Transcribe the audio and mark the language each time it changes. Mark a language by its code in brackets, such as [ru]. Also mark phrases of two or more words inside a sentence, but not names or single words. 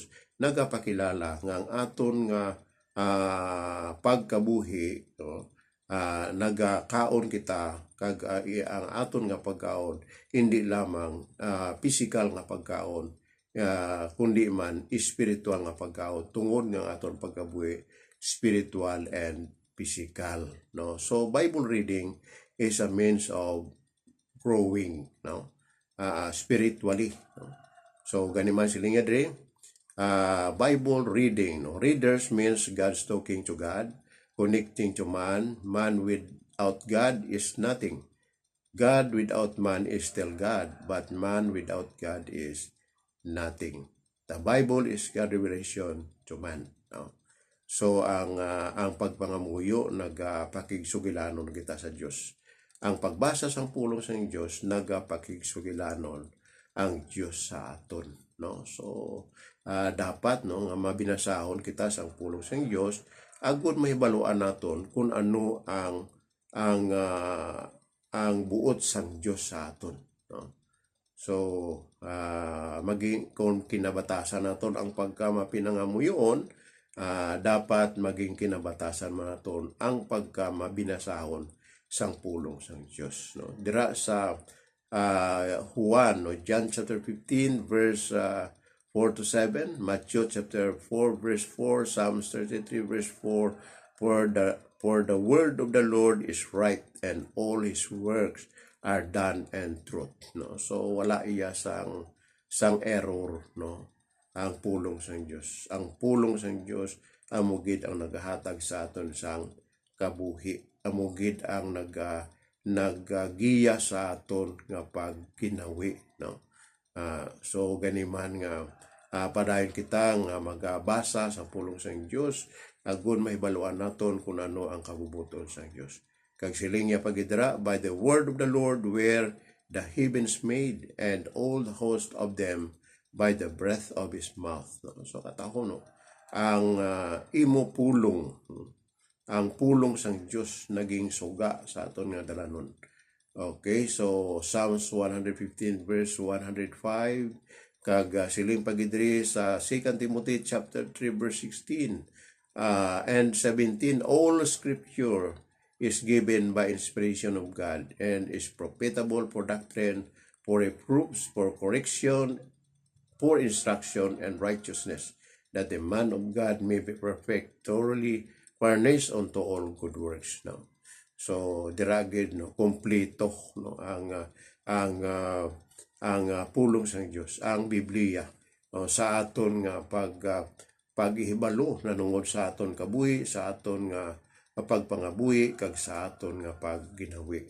[hil] Nagapakilala nga ang aton nga pagkabuhi, no, nagakaon kita kag ang aton nga pagkaon hindi lamang physical nga pagkaon, kundi man spiritual nga pagkaon tungod nga aton pagkabuhi [en] spiritual and physical, [hil] no. [en] So Bible reading is a means of growing, no, spiritually, no? [hil] So ganiman silinga dre [en] Bible reading, [hil] no? [en] Readers means God's talking to God, connecting to man. Man without God is nothing. God without man is still God, but man without God is nothing. The Bible is God's revelation to man, no? [hil] So ang pagpangamuyo nagapakigsugilanon kita sa Dios. Ang pagbasa sang pulong sang Dios nagapakigsugilanon ang Dios sa aton, no. So dapat, no, nga mabinasahon kita sang pulong sang Dios agud mahibaluan naton kung ano ang buot sang Dios sa aton, no. So maging kung kinabatasan naton ang pagkamapinangamuyon, dapat maging kinabatasan man naton ang pagkamabinasahon sang pulong sang Dios, no. Dira sa Juan, no, [en] John chapter 15 verse 4 to 7, Matthew chapter 4 verse 4, Psalms 33 verse 4, for the word of the Lord is right and all his works are done and truth, no. [hil] So wala iya sang error, no, ang pulong sang Dios. Ang pulong sang Dios amugid ang nagahatag sa aton sang kabuhi, amugid ang nagagiya sa aton nga pagkinawi, no. So ganiman nga padayon kita nga magabasa sa pulong sang Dios agud mahibaluan naton kung ano ang kabubuton sang Dios. Kag siling niya pagidra, [en] by the word of the Lord were the heavens made, and all the host of them by the breath of his mouth, no? [hil] So katahon, no, ang imo pulong, ang pulong sang Dios naging suga sa aton nga dalanon. [en] Okay, so Psalms 115 verse 105, [hil] kag siling pagidri sa [en] 2 Timothy chapter 3 verse 16 and 17, all scripture is given by inspiration of God and is profitable for doctrine, for reproofs, for correction, for instruction and righteousness, that the man of God may be perfect, thoroughly furnished unto all good works, no. [hil] So diragid, no, kompleto, no, ang ang pulong sa Dios, ang Biblia sa aton nga paghihibalo nanungod sa aton kabuhi, sa aton nga pagpangabuhi kag sa aton nga pagginawi.